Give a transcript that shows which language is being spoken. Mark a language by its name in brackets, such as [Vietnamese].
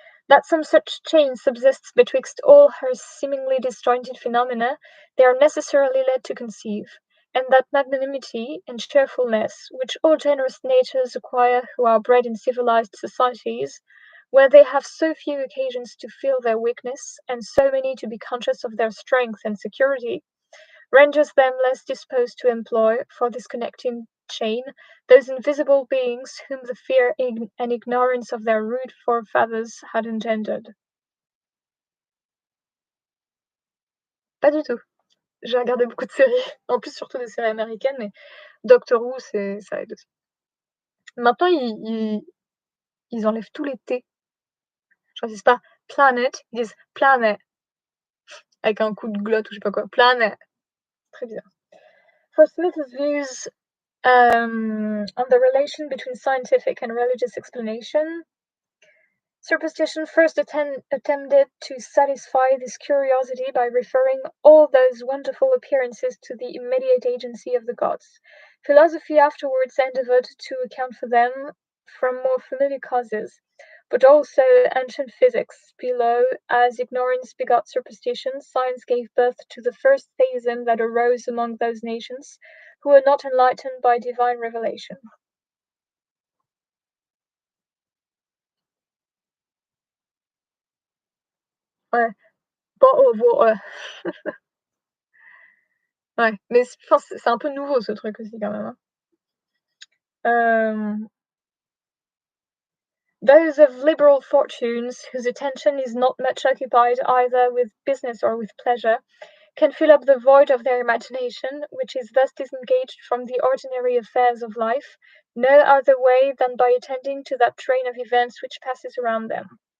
[English] That some such chain subsists betwixt all her seemingly disjointed phenomena, they are necessarily led to conceive, and that magnanimity and cheerfulness which all generous natures acquire who are bred in civilized societies, where they have so few occasions to feel their weakness, and so many to be conscious of their strength and security, renders them less disposed to employ, for this connecting chain, those invisible beings whom the fear and ignorance of their rude forefathers had engendered. [French] Pas du tout. J'ai regardé beaucoup de séries, en plus surtout des séries américaines, mais Doctor Who, ça aide aussi. Maintenant, ils enlèvent tous les T. Ils choisissent pas planet, ils disent planet, avec un coup de glotte ou je sais pas quoi. Planet. Très bizarre. [English] For Smith's views on the relation between scientific and religious explanation, superstition first attempted to satisfy this curiosity by referring all those wonderful appearances to the immediate agency of the gods. Philosophy afterwards endeavored to account for them from more familiar causes, but also ancient physics below, as ignorance begot superstition, science gave birth to the first theism that arose among those nations who were not enlightened by divine revelation. [French] Ouais. Ouais, mais c'est un peu nouveau ce truc aussi quand même. Hein. [English] Those of liberal fortunes, whose attention is not much occupied either with business or with pleasure, can fill up the void of their imagination, which is thus disengaged from the ordinary affairs of life, no other way than by attending to that train of events which passes around them.